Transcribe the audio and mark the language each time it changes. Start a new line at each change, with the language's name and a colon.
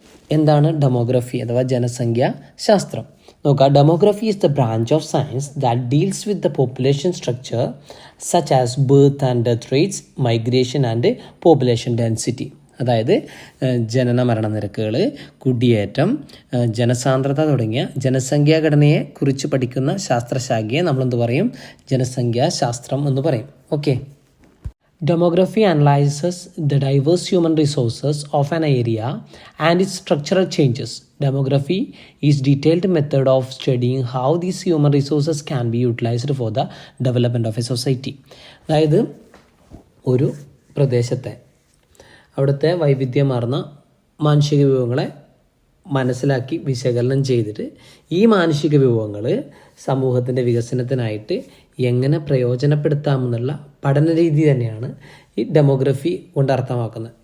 Malayalam: എന്താണ് ഡെമോഗ്രഫി അഥവാ ജനസംഖ്യാ ശാസ്ത്രം? നോക്കുക,
English: Demography is the branch of science that deals with the population structure such as birth and death rates, migration and population density.
Malayalam: അതായത് ജനന മരണ നിരക്കുകൾ, കുടിയേറ്റം, ജനസാന്ദ്രത തുടങ്ങിയ ജനസംഖ്യാഘടനയെ കുറിച്ച് പഠിക്കുന്ന ശാസ്ത്രശാഖയെ നമ്മളെന്ത് പറയും? ജനസംഖ്യാശാസ്ത്രം എന്ന് പറയും.
English: Okay, demography analyzes the diverse human resources of an area and its structural changes. Demography is detailed method of studying how these human resources can be utilized for the development of a society.
Malayalam: അതായത് ഒരു പ്രദേശത്തെ അവിടുത്തെ വൈവിധ്യമാർന്ന മാനുഷിക വിഭവങ്ങളെ മനസ്സിലാക്കി വിശകലനം ചെയ്തിട്ട് ഈ മാനുഷിക വിഭവങ്ങൾ സമൂഹത്തിൻ്റെ വികസനത്തിനായിട്ട് എങ്ങനെ പ്രയോജനപ്പെടുത്താമെന്നുള്ള പഠന രീതി തന്നെയാണ് ഈ ഡെമോഗ്രഫി കൊണ്ട് അർത്ഥമാക്കുന്നത്.